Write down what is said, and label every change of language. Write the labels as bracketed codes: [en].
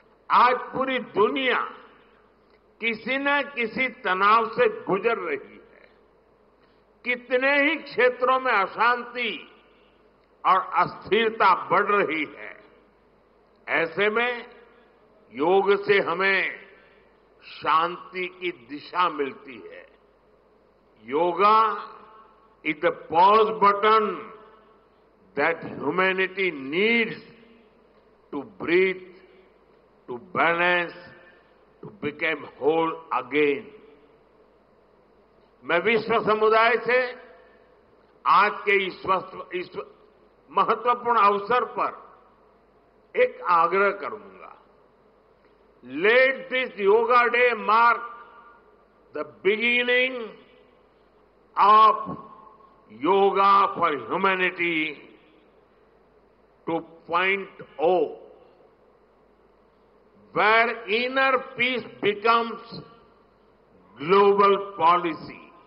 [hi] आज पूरी दुनिया किसी न किसी तनाव से गुजर रही है। कितने ही क्षेत्रों में अशांति और अस्थिरता बढ़ रही है। ऐसे में योग से हमें शांति की दिशा मिलती है। [en] Yoga is the pause button that humanity needs to breathe, to balance, to become whole again. [hi] मैं विश्व समुदाय से आज के इस महत्वपूर्ण अवसर पर एक आग्रह करूंगा। [en] Let this yoga day mark the beginning of yoga for humanity 2.0, where inner peace becomes global policy,